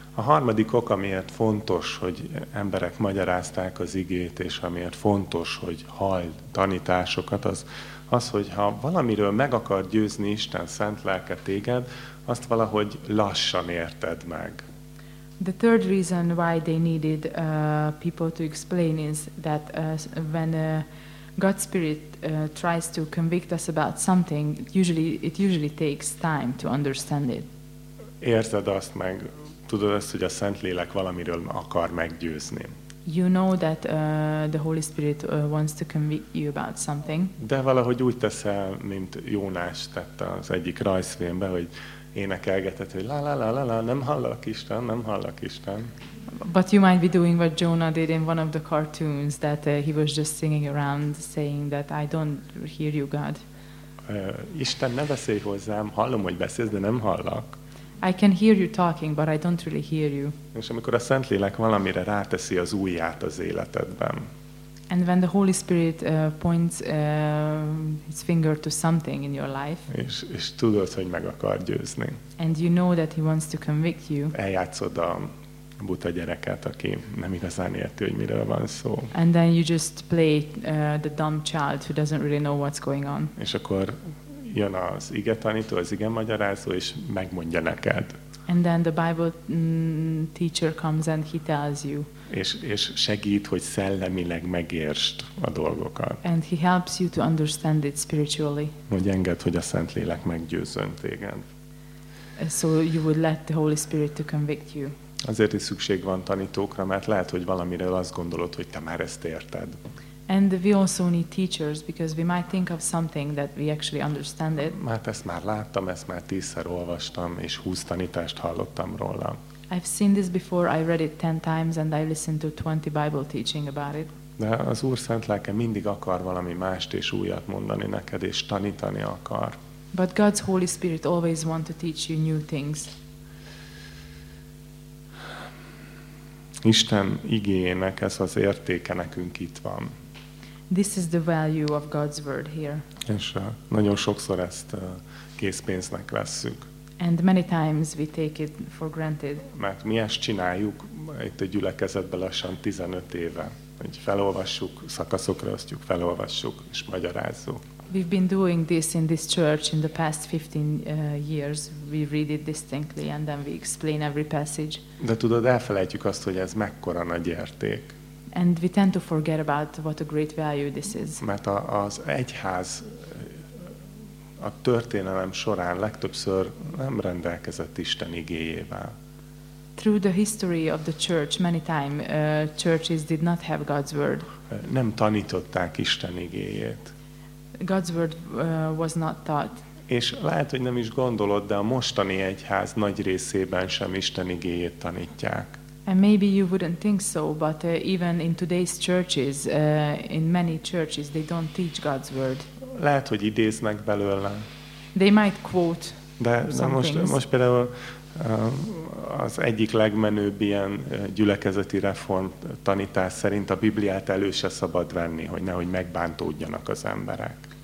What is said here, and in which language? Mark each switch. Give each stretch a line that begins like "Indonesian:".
Hungarian: A harmadik ok, amiért fontos, hogy emberek magyarázták az igét, és amiért fontos, hogy hall tanításokat, az, hogy ha valamiről meg akar győzni Isten szent lelke téged, azt valahogy lassan érted meg.
English: The third reason why they needed people to explain is that when God's Spirit tries to convict us about something, it usually takes time to understand it.
Hungarian: Érzed azt meg, tudod ezt, hogy a Szentlélek valamiről akar meggyőzni.
English: You know that the Holy Spirit wants to convict you about something.
Hungarian: De valahogy úgy teszel, mint Jónás tette az egyik rajzfilmbe, hogy énekelgetett, hogy la la la la la, nem hallak Isten, nem hallak Isten.
English: But you might be doing what Jonah did in one of the cartoons, that he was just singing around saying that I don't hear you, God.
Hungarian: Isten, ne beszélj hozzám, hallom, hogy beszélsz, de nem hallak.
English: I can hear you talking, but I don't really hear you.
Hungarian: És amikor a Szentlélek valamire ráteszi az ujját az életedben.
English: And when the Holy Spirit points his finger to something in your life.
Hungarian: És tudod, hogy meg akar győzni.
English: And you know that he wants to convict you.
Hungarian: Eljátszod a buta gyereket, aki nem igazán érti, hogy miről van szó.
English: And then you just play the dumb child who doesn't really know what's going on.
Hungarian: És akkor jön az ige tanító, az ige magyarázó, és megmondja neked.
English: And then the Bible teacher comes and he tells you.
Hungarian: És segít, hogy szellemileg megértsd a dolgokat.
English: And he helps you to understand it spiritually.
Hungarian: Hogy engedd, hogy a Szentlélek meggyőzzön téged.
English: So you would let the Holy Spirit to convict you.
Hungarian: Azért is szükség van tanítókra, mert lehet, hogy valamiről azt gondolod, hogy te már ezt érted.
English: And we also need teachers because we might think of something that we actually understand it.
Hungarian: Már ezt már láttam, ezt már 10-szer olvastam és 20 tanítást hallottam róla.
English: I've seen this before, I read it 10 times and I listened to 20 Bible teaching about it.
Hungarian: De az Úr Szent Lelke mindig akar valami mást és újat mondani neked és tanítani akar.
English: But God's Holy Spirit always wants to teach you new things.
Hungarian: Isten igéjének ez az értéke nekünk itt van.
English: This is the value of God's word here.
Hungarian: És nagyon sokszor ezt készpénznek vesszük.
English: And many times we take it for granted.
Hungarian: Mert mi ezt csináljuk itt a gyülekezetben lassan 15 éve. Hogy felolvassuk, szakaszokra osztjuk, felolvassuk és magyarázzuk.
English: We've been doing this in this church in the past 15 years. We read it distinctly and then we explain every passage.
Hungarian: De tudod, elfelejtjük azt, hogy ez mekkora nagy érték.
English: And we tend to forget about what a great value this is.
Hungarian: Mert az egyház a történelem során legtöbbször nem rendelkezett Isten igéjével.
English: Through the history of the church, many times churches did not have God's word.
Hungarian: Nem tanították Isten igéjét.
English: God's word was not taught.
Hungarian: És lehet, hogy nem is gondolod, de a mostani egyház nagy részében sem Isten igéjét tanítják.
English: And maybe you wouldn't think so, but even in today's churches, in many churches, they don't teach God's word.
Hungarian: Lehet, hogy idéznek belőle.
English: They might quote
Hungarian: most például az egyik legmenőbb ilyen gyülekezeti reform tanítás szerint a Bibliát elő se szabad venni, hogy nehogy megbántódjanak az emberek.